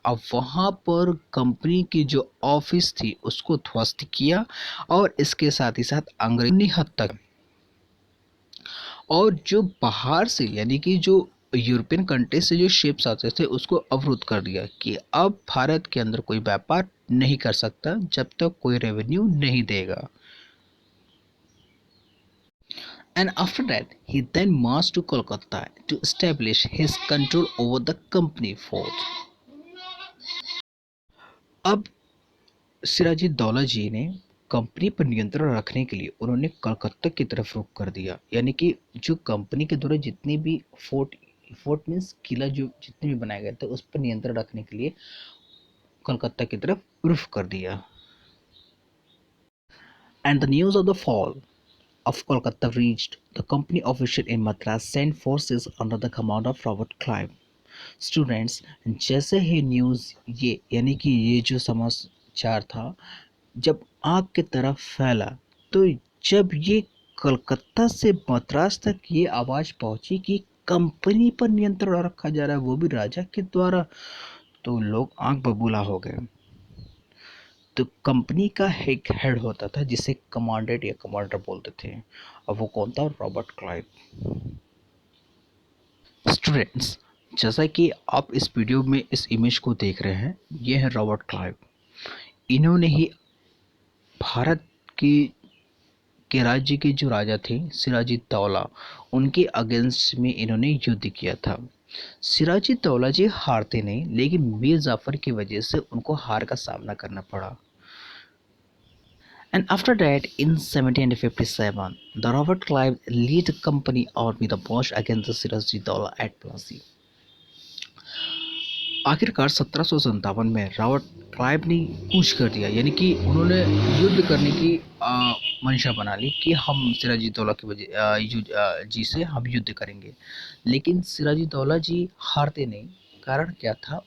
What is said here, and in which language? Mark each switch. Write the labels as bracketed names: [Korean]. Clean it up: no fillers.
[Hindi] अब वहां पर कंपनी की जो ऑफिस थी उसको ध्वस्त किया और इसके साथ ही साथ अंग्रेजी हद तक, और जो बाहर से यानी कि जो यूरोपियन कंट्री से जो शिप्स आते थे उसको अवरुद्ध कर दिया कि अब भारत के अंदर कोई व्यापार नहीं कर सकता जब तक कोई रेवेन्यू नहीं देगा। [English] And after that, he then marched to Kolkata to establish his control over the company fort. [Hindi] अब सिराजी दौला जी ने कंपनी पर नियंत्रण रखने के लिए उन्होंने कलकत्ता की तरफ रुख कर दिया, यानी कि जो कंपनी के द्वारा जितनी भी फोर्ट फोर्ट मीन्स किला जो जितने भी बनाए गए थे उस पर नियंत्रण रखने के लिए कलकत्ता की तरफ रुख कर दिया। And the news of the fall [English] of Kolkata reached, the company official in Madras sent forces under the command of Robert Clive. [Hindi] Students, जैसे ही न्यूज़ ये यानी कि ये जो समाचार था जब आग की तरफ फैला, तो जब ये कलकत्ता से मद्रास तक ये आवाज़ पहुंची कि कंपनी पर नियंत्रण रखा जा रहा है वो भी राजा के द्वारा, तो लोग आंख बबूला हो गए। तो कंपनी का एक हेड होता था जिसे कमांडेंट या कमांडर बोलते थे, और वो कौन था? Robert Clive. स्टूडेंट्स, जैसा कि आप इस वीडियो में इस इमेज को देख रहे हैं, ये है रॉबर्ट क्लाइव। इन्होंने ही भारत की के राज्य के जो राजा थे सिराजी दौला, उनके अगेंस्ट में इन्होंने युद्ध किया था। सिराजी दौला जी हारते नहीं, लेकिन मीर जाफर की वजह से उनको हार का सामना करना पड़ा। [English] And after that, in 1757, the Robert Clive led a company army the march against the Siraj-ud-Dowlah at Plassey. [Hindi] आखिरकार 1757 में रॉबर्ट क्लाइव ने कूच कर दिया, यानी कि उन्होंने युद्ध करने की मंशा बना ली कि हम सिराजुद्दौला की वजह जी से हम युद्ध करेंगे। लेकिन सिराजुद्दौला जी हारते नहीं। कारण क्या था?